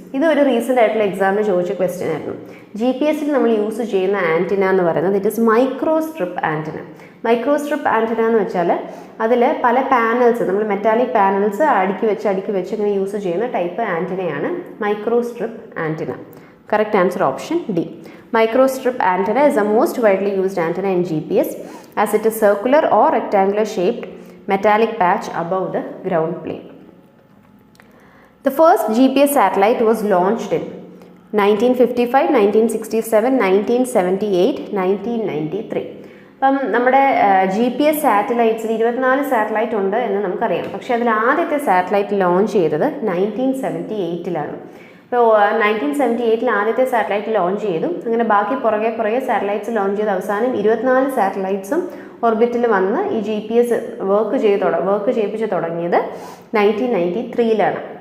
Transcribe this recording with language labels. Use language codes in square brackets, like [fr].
[ml] ഇത് ഒരു റീസെൻ്റ് ആയിട്ടുള്ള എക്സാമിന് ചോദിച്ച ക്വസ്റ്റ്യൻ ആയിരുന്നു. GPSൽ നമ്മൾ യൂസ് ചെയ്യുന്ന ആൻറ്റിന എന്ന് പറയുന്നത് [en] It is microstrip antenna. [ml] Microstrip antenna എന്ന് വെച്ചാൽ അതിൽ പല പാനൽസ്, നമ്മൾ മെറ്റാലിക് പാനൽസ് അടുക്കി വെച്ച് ഇങ്ങനെ യൂസ് ചെയ്യുന്ന type ആൻറ്റിനയാണ് microstrip antenna. [en] Correct answer option D. Microstrip antenna is the most widely used antenna in GPS as it is circular or rectangular shaped metallic patch above the ground plane. The first GPS satellite was launched in 1955, 1967, 1978, 1993. [ml] അപ്പം നമ്മുടെ GPS സാറ്റലൈറ്റ്സിൽ 24 satellite ഉണ്ട് എന്ന് നമുക്കറിയാം. പക്ഷേ അതിൽ ആദ്യത്തെ satellite launch ചെയ്തത് 1978 അപ്പോൾ 1978 ആദ്യത്തെ സാറ്റലൈറ്റ് ലോഞ്ച് ചെയ്തു. അങ്ങനെ ബാക്കി പുറകെ സാറ്റലൈറ്റ്സ് ലോഞ്ച് ചെയ്ത് അവസാനം 24 സാറ്റലൈറ്റ്സും ഓർബിറ്റിൽ വന്ന് ഈ GPS വർക്ക് ചെയ്യിപ്പിച്ച് തുടങ്ങിയത് 1993.